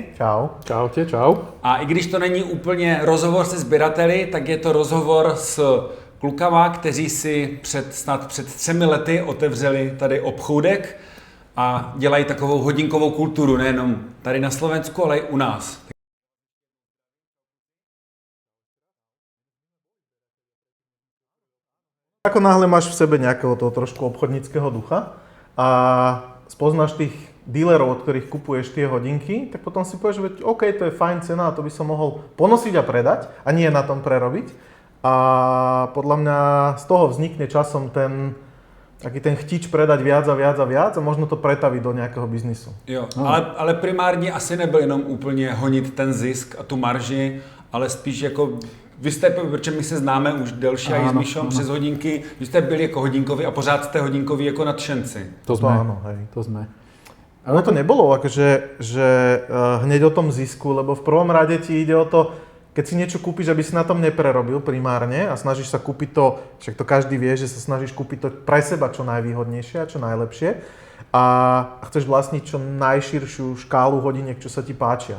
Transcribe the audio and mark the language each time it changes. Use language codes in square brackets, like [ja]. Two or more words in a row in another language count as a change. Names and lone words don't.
[cs] Čau. [sk] Čaute, čau. [cs] A i když to není úplně rozhovor se sběrateli, tak je to rozhovor s klukama, kteří si před 3 lety otevřeli tady obchůdek a dělají takovou hodinkovou kulturu, nejenom tady na Slovensku, ale i u nás. [sk] Ako náhle máš v sebe nejakého toho trošku obchodníckeho ducha a spoznáš tých dílerov, od ktorých kupuješ tie hodinky, tak potom si povieš, že OK, to je fajn cena, to by som mohol ponosiť a predať a nie na tom prerobiť. A podľa mňa z toho vznikne časom taký ten chtič predať viac a viac a viac a možno to pretaviť do nejakého biznisu. [cs] Jo, ale primárně asi nebyl jenom úplně honit ten zisk a tu marži, ale spíš jako vy jste, protože my se známe už delší a i s Míšom přes hodinky, vy jste byli jako hodinkoví a pořád jste hodinkoví jako nadšenci. [sk] To sme. Áno, hej. To sme. Ale to nebolo akože, že hneď o tom zisku, lebo v prvom rade ti ide o to, keď si niečo kúpiš, aby si na tom neprerobil primárne a snažíš sa kúpiť to, však to každý vie, že sa snažíš kúpiť to pre seba čo najvýhodnejšie a čo najlepšie a chceš vlastniť čo najširšiu škálu hodiniek, čo sa ti páčia.